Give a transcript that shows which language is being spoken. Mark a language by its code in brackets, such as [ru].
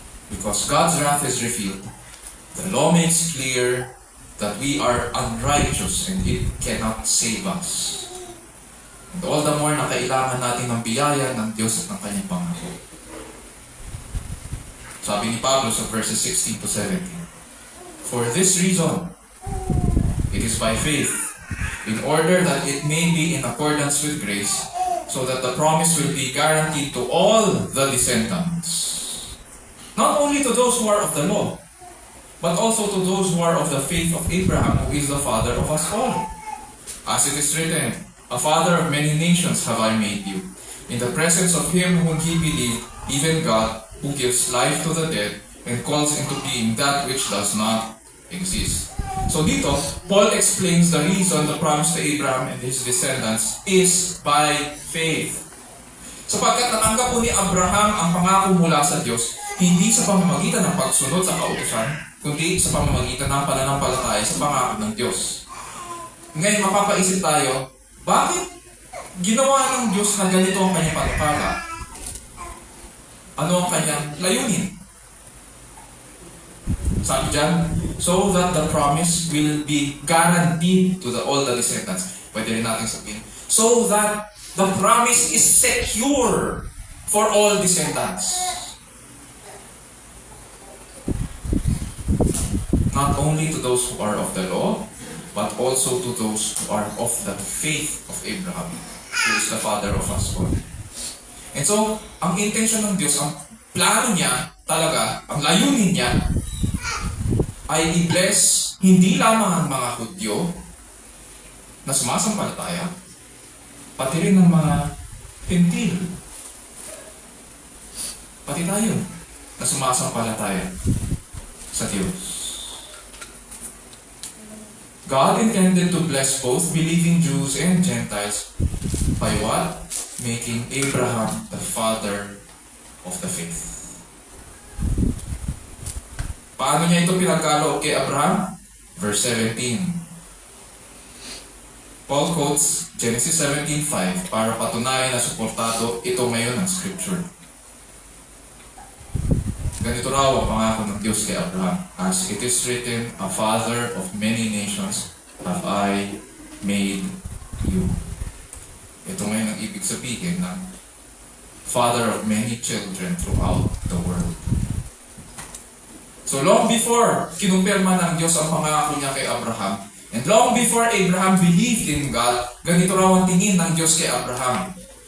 [en] Because God's wrath is revealed, the law makes clear that we are unrighteous and it cannot save us. And all the more [tl] na kailangan natin ng biyaya ng Diyos at ng kanyang pangako. Sabi ni Pablo sa [en] verses 16-17, for this reason, it is by faith, in order that it may be in accordance with grace, so that the promise will be guaranteed to all the descendants. Not only to those who are of the law, but also to those who are of the faith of Abraham, who is the father of us all. As it is written, a father of many nations have I made you, in the presence of him whom he believed, even God, who gives life to the dead, and calls into being that which does not exist. [tl] So dito, [en] Paul explains the reason the promise to Abraham and his descendants is by faith. [tl] Sapagkat natanggap po ni Abraham ang pangako mula sa Diyos, hindi sa pamamagitan ng pagsunod sa kautusan, kundi sa pamamagitan ng pananampalataya sa pangako ng Diyos. Ngayon, mapapaisip tayo, bakit ginawa ng Diyos na ganito ang kanyang panukala? Ano ang kanyang layunin? Sabi dyan, [en] so that the promise will be guaranteed to all the descendants. [tl] Pwede rin natin sabihin, [en] so that the promise is secure for all descendants. Not only to those who are of the law, but also to those who are of the faith of Abraham, who is the father of us all. And so, [tl] ang intention ng Diyos, ang plano niya talaga, ang layunin niya, ay i-bless hindi lamang ang mga Hudyo na sumasampalataya, pati rin ng mga Hentil. Pati tayo na sumasampalataya sa Diyos. [en] God intended to bless both believing Jews and Gentiles by what? Making Abraham the father of the faith. [tl] Paano niya ito pinagkaloob kay Abraham? Verse 17. [en] Paul quotes [tl] Genesis 17:5 para patunayan na suportado ito ngayon ng Scripture. Ganito raw ang pangako ng Diyos kay Abraham. [en] As it is written, a father of many nations have I made you. [tl] Ito ngayon ang ibig sabihin ng [en] father of many children throughout the world. So long before [tl] kinumpirma ng Diyos ang pangako niya kay Abraham, [en] and long before Abraham believed in God, [tl] ganito raw ang tingin ng Diyos kay Abraham.